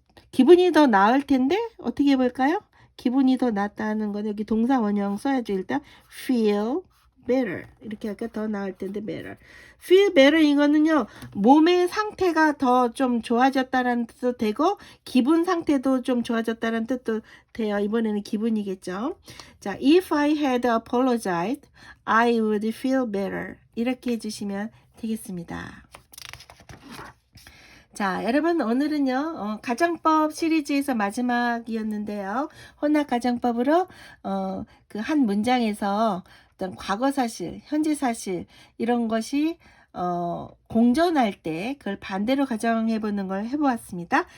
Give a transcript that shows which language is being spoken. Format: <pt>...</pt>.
<ko>기분이 더 나을 텐데 어떻게 해볼까요? 기분이 더 낫다는 건 여기 동사 원형 써야죠. 일단 feel better 이렇게 할까? 더 나을 텐데 better. feel better 이거는요, 몸의 상태가 더 좀 좋아졌다는 뜻도 되고 기분 상태도 좀 좋아졌다는 뜻도 돼요. 이번에는 기분이겠죠.</ko> <en>자, if I had apologized, I would feel better.</en> <ko>이렇게 해주시면 되겠습니다. 자, 여러분 오늘은요 가정법 시리즈에서 마지막이었는데요. 혼합 가정법으로 그 한 문장에서 어떤 과거 사실, 현재 사실 이런 것이 공존할 때 그걸 반대로 가정해 보는 걸 해보았습니다.</ko>